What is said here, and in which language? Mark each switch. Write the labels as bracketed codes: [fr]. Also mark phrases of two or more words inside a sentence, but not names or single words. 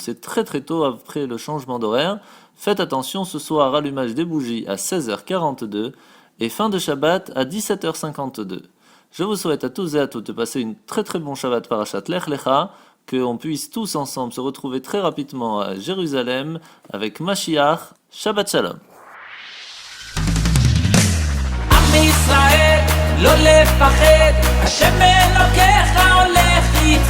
[fr] C'est très très tôt après le changement d'horaire. Faites attention, ce soir, allumage des bougies à 16h42 et fin de Shabbat à 17h52. Je vous souhaite à tous et à toutes de passer une très très bon Shabbat [he] פרשת לך לך, [fr] qu'on puisse tous ensemble se retrouver très rapidement à Jérusalem avec Mashiach. [he] שבת שלום. לא לפחד, השם אלוקיך הולך איתך.